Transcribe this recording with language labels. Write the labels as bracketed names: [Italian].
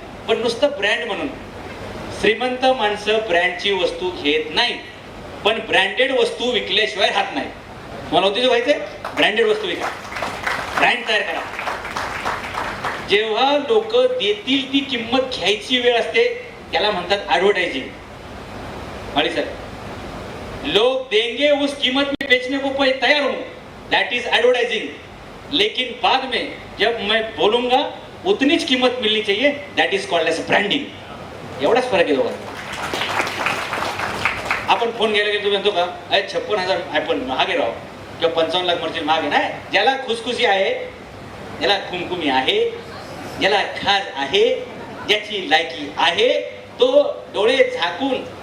[Marathi] पण नुसतं ब्रँड म्हणून. श्रीमंत माणसं ब्रँडची वस्तू घेत नाही, पण ब्रँडेड वस्तू विकल्याशिवाय राहत नाही. तुम्हाला उद्योजक व्हायचंय? ब्रँडेड वस्तू विका, ब्रँड तयार करा. जेव्हा लोक देतील ती किंमत घ्यायची वेळ असते, त्याला म्हणतात ऍडव्हर्टायझिंग. [Hindi] माळी सर, लोग देंगे उस कीमत में बेचने को तैयार हूं, [English] That is advertising. [Hindi] लेकिन बाद में जब मैं बोलूंगा उतनीच कीमत मिलनी चाहिए, [English] That is called as branding. [Marathi] एवढाच फरक आहे दोघांत. आपण फोन घ्यायला गेलो, तुम्ही म्हणतो का 56,000 आयफोन महाग आहे राव, किंवा 55 लाख मर्चेंट महाग आहे. नाही, ज्याला खुसखुशी आहे, ज्याला कुमकुमी आहे, ज्याला खाज आहे, ज्याची लायकी आहे, तो डोळे झाकून.